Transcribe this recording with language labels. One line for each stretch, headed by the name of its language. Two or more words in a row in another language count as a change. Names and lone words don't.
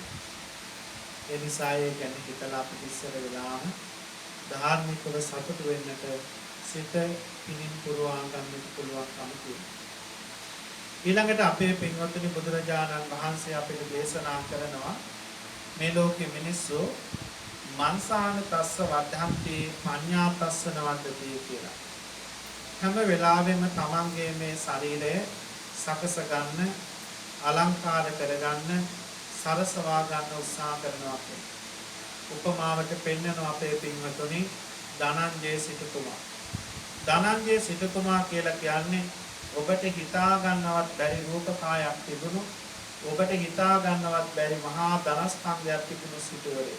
Sinhala: ඒ නිසා ඒ ගැන හිතලා අපි ඉස්සර වෙලාම ධාර්මිකව සතුටු වෙන්නට සිත පිනින් පුරවා ගන්නට පුළුවන්කම තියෙනවා. ඊළඟට අපේ පින්වත්නි බුදුරජාණන් වහන්සේ අපිට දේශනා කරනවා මේ ලෝකෙ මිනිස්සු
Pali: මන්සාන තස්ස වද්ධන්ති පඤ්ඤා තස්ස නවද්දති
Sinhala: කියලා. හැම වෙලාවෙම තමන්ගේ මේ ශරීරය සකස ගන්න, අලංකාර කරගන්න, සරසවා ගන්න උත්සාහ කරනවා කියලා. උපමාවට පෙන්වනවා අපේ පින්වතුනි ධනංජය සිටුතුමා. ධනංජය සිටුතුමා කියලා කියන්නේ ඔබට හිතා ගන්නවත් බැරි රූප කායක් තිබුණු, ඔබට හිතා ගන්නවත් බැරි මහා ධනස්කන්ධයක් තිබුණු සිටුවරේ.